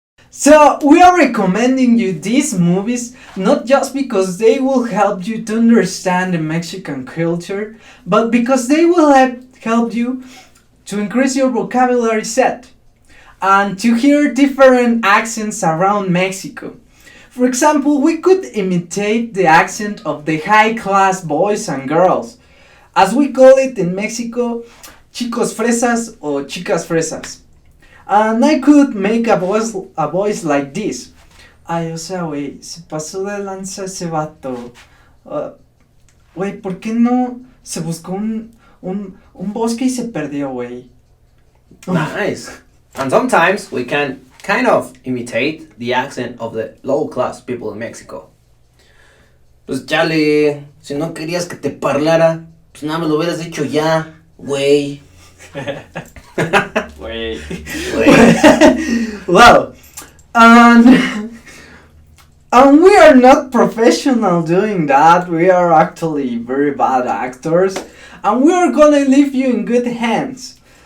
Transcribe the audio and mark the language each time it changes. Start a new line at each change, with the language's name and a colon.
English: So, we are recommending you these movies not just because they will help you to understand the Mexican culture, but because they will help you to increase your vocabulary set and to hear different accents around Mexico. For example, we could imitate the accent of the high-class boys and girls, as we call it in Mexico,
Spanish: chicos fresas
English: or
Spanish: chicas fresas.
English: And I could make a voice like this.
Spanish: Ay, o sea, güey, se pasó de lanza ese vato. Güey, ¿por qué no se buscó un bosque y se perdió, güey?
English: Nice. And sometimes we can kind of imitate the accent of the low class people in Mexico.
Spanish: Pues chale, si no querías que te parlara, pues nada más lo hubieras dicho ya, güey. Güey.
English: Well, and we are not professional doing that. We are actually very bad actors, and we are gonna leave you in good hands.